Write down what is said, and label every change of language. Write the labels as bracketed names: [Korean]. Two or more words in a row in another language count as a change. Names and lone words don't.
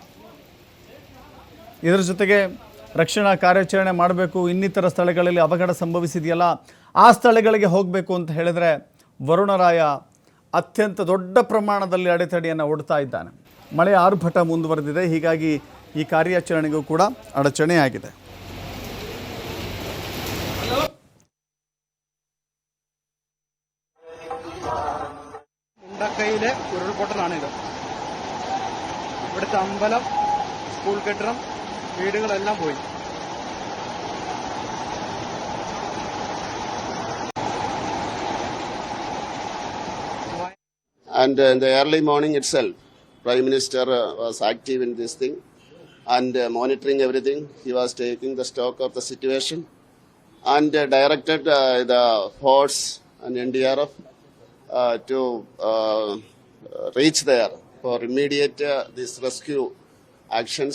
[Kannada] ಇದರ ಜೊತೆಗೆ ರಕ್ಷಣಾ ಕಾರ್ಯಾಚರಣೆ ಮಾಡಬೇಕು, ಇನ್ನಿತರ ಸ್ಥಳಗಳಲ್ಲಿ ಅವಘಡ ಸಂಭವಿಸಿದೆಯಲ್ಲ ಆ ಸ್ಥಳಗಳಿಗೆ ಹೋಗಬೇಕು ಅಂತ ಹೇಳಿದರೆ ವರುಣರಾಯ ಅತ್ಯಂತ ದೊಡ್ಡ ಪ್ರಮಾಣದಲ್ಲಿ ಅಡೆತಡೆಯನ್ನು ಒಡ್ತಾ ಇದ್ದಾನೆ. ಮಳೆಯ ಆರ್ಭಟ ಮುಂದುವರೆದಿದೆ, ಹೀಗಾಗಿ ಈ ಕಾರ್ಯಾಚರಣೆಗೂ ಕೂಡ ಅಡಚಣೆಯಾಗಿದೆ. [Malayalam] മുണ്ടക്കയിലെ ഉരുൾപൊട്ടലാണിത്. ഇവിടുത്തെ അമ്പലം, സ്കൂൾ കെട്ടിടം, വീടുകളെല്ലാം പോയി. [English] And in the early morning itself, Prime Minister was active in this thing and monitoring everything. He was taking the stock of the situation and directed the force and NDRF to reach there for immediate this rescue actions.